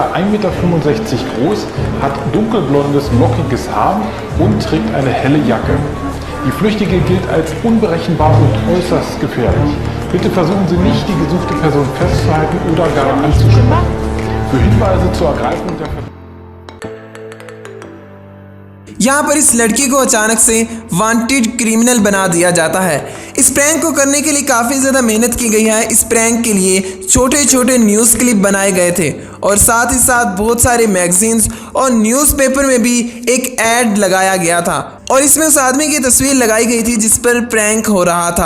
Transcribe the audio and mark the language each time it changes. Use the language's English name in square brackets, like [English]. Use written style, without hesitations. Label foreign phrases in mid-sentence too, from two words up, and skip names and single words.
[German] 1,65 Meter groß, hat dunkelblondes, lockiges Haar und trägt eine helle Jacke. Die Flüchtige gilt als unberechenbar und äußerst gefährlich. Bitte versuchen Sie nicht, die gesuchte Person festzuhalten oder gar anzusprechen. Für Hinweise zur Ergreifung der [Hindi] यहाँ पर इस लड़की को अचानक से [English] wanted criminal [Hindi] बना दिया जाता है। इस प्रैंक को करने के लिए काफ़ी ज़्यादा मेहनत की गई है। इस प्रैंक के लिए छोटे छोटे [English] news clip [Hindi] बनाए गए थे और साथ ही साथ बहुत सारे मैगजीन्स और न्यूज़पेपर में भी एक ऐड लगाया गया था और इसमें उस आदमी की तस्वीर लगाई गई थी जिस पर प्रैंक हो रहा था।